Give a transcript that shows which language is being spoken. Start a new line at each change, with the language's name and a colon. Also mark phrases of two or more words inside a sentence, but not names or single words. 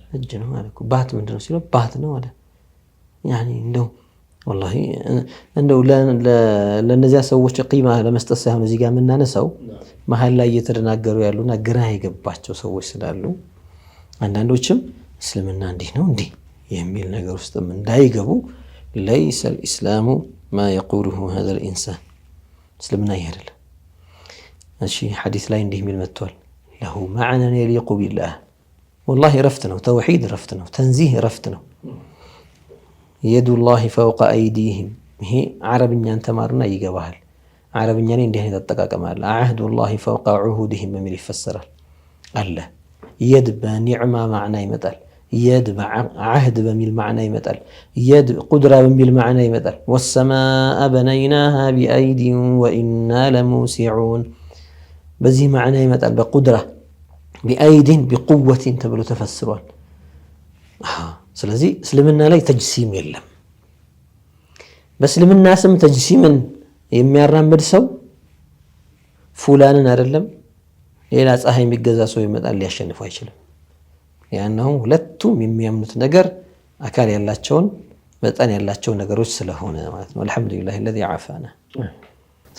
Amharic: እጅ ነው ማለት እኮ። ባት ምንድነው ሲለው ባት ነው አለ። ያኒ እንደው والله እንደው ለነዚያ ሰዎች ቂማ ለመስጠት ሳይሆን እዚህ ጋር የምናነሳው መሀል ላይ እየተደናገሩ ያሉና ግራ የገባቸው ሰዎች ስላሉ አንዳንዶችም እስልምና እንዲህ ነው እንዲህ የሚል ነገር ውስጥም እንዳይገቡ
Arabic: ليس الإسلام ما يقوله هذا الإنسان
Amharic: እስልምና ይሄ አይደለም። እሺ ሐዲስ ላይ እንዲህ የሚል መጥቷል
Arabic: له معنى يليق بالله والله
Amharic: ረፍት ነው ተውሂድ ረፍት ነው ተንዚህ ረፍት ነው
Arabic: يد الله فوق
Amharic: أيديهم ይሄ አረብኛን ተማርና ይገባሃል። አረብኛ ላይ እንዲህ አይነት አጠቃቀም አለ።
Arabic: عهد الله فوق عهودهم
Amharic: በሚል ይፈሰራል አለ። የድ በኒዕማ ማዕና ይመጣል። የድ በዓህድ በሚል ማዕና ይመጣል። የድ ቁድራ በሚል ማዕና ይመጣል።
Arabic: والسماء بنيناها بأيد وإنا لموسعون
Amharic: በዚህ ማዕና ይመጣል። በቁድራ
Arabic: بأيد بقوة
Amharic: ተብሎ ተፈስሯል። ስለዚህ እስልምና ላይ ተጅሲም የለም። በእስልምና ስም ተጅሲምን የሚያራምድ ሰው ፉላንን አይደለም ሌላ ፀሐይ የሚገዛ ሰው ይመጣል ሊያሸንፈው አይችልም። ያናው ሁለቱም የሚያምኑት ነገር አካል ያላቸውን መጠን ያላቸው ነገሮች ስለሆነ ማለት ነው። አልহামዱሊላህ
Arabic: الذي عافانا።